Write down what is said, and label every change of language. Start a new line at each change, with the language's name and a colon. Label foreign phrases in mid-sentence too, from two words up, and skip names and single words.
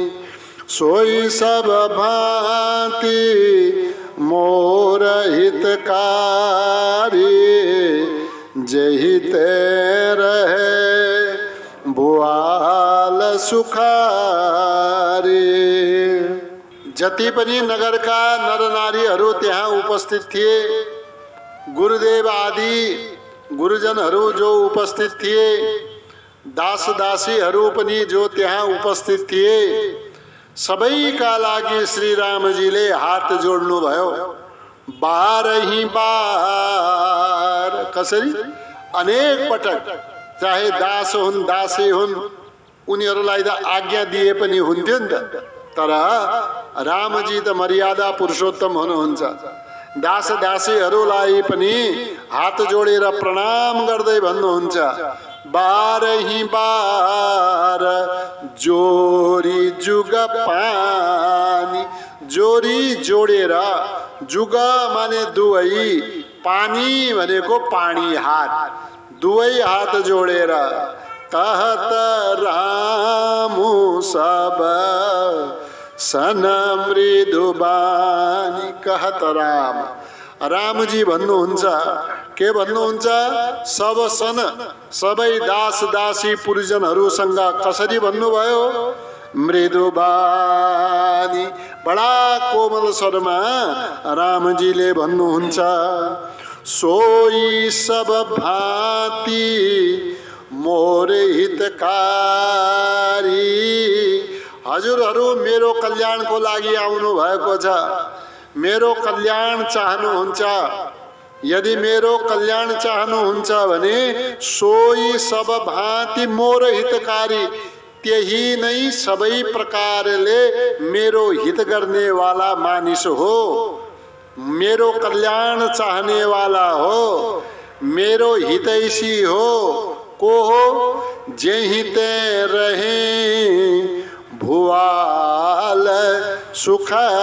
Awadhi: सोई सब भांति मोर हितकारी, जही हिते रहे भुवाल सुखारी।
Nepali: जति पनि नगरका नरनारीहरू त्यहाँ उपस्थित थिए, गुरुदेव आदि गुरुजनहरू जो उपस्थित थिए, दास दासीहरू पनि जो त्यहाँ उपस्थित थिए, सबैका लागि श्री रामजीले हात जोड्नु भयो।
Awadhi: बारही बार
Nepali: कसरी अनेक पटक, चाहे दास हुन् दासी हुन्, उनीहरूलाई त आज्ञा दिए पनि हुन्थ्यो नि त, तर रामजी त मर्यादा पुरुषोत्तम हुनुहुन्छ। दास दासीहरूलाई पनि हात जोडेर प्रणाम गर्दै भन्नुहुन्छ,
Awadhi: बारही बार जोरी जुग पानी।
Nepali: जोरी जोडेर, जुग माने दुवै, पानी भनेको पानी, हात, दुवै हात जोडेर
Awadhi: कहत रामु सब सन मृदु बानी। कहत राम,
Nepali: रामजी भन्नुहुन्छ, के भन्नुहुन्छ?
Awadhi: सब सन,
Nepali: सबै दास दासी पुरुषजनहरूसँग कसरी भन्नुभयो? मृदु बानी, बडा कोमल स्वरमा रामजीले भन्नुहुन्छ,
Awadhi: सोई सब भांति मोर हितकारी।
Nepali: हजुरहरू मेरो कल्याणको लागि आउनु भएको छ, मेरो कल्याण चाहनुहुन्छ। यदि मेरो कल्याण चाहनुहुन्छ भने
Awadhi: सोई सब भांति मोर हितकारी,
Nepali: त्यही नै सबै प्रकारले मेरो हित गर्ने वाला मानिस हो, मेरो कल्याण चाहने वाला हो, मेरो हितैषी हो। को हो?
Awadhi: जेहिते रहे भुवाल सुखारी।